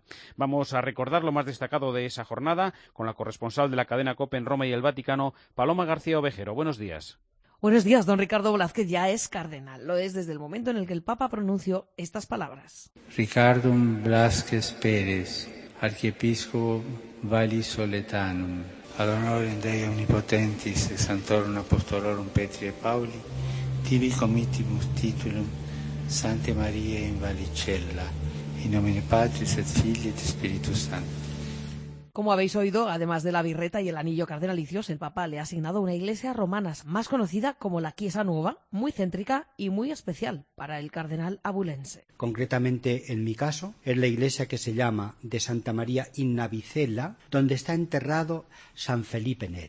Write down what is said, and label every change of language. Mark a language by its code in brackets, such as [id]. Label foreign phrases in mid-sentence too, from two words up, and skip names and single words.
[es] Vamos a recordar lo más destacado de esa jornada con la corresponsal de la cadena COPE en Roma y el Vaticano, Paloma García Ovejero. Buenos días. Buenos días, don Ricardo Blázquez ya es cardenal. Lo es desde el momento en el que el Papa pronunció estas palabras. Ricardo Blázquez Pérez, [la] archiepiscopo Vallisoletanum, ad honorem Dei omnipotentis et sanctorum apostolorum Petri et Pauli, tibi committimus titulum Sante Maria in Vallicella, in nomine Patris et Filii et Spiritus Sancti. [es] Como habéis oído, además de la birreta y el anillo cardenalicios, el Papa le ha asignado una iglesia romana más conocida como la Chiesa Nuova, muy céntrica y muy especial para el cardenal abulense. Concretamente, en mi caso, es la iglesia que se llama de Santa María in Navicella, donde está enterrado San Felipe Neri.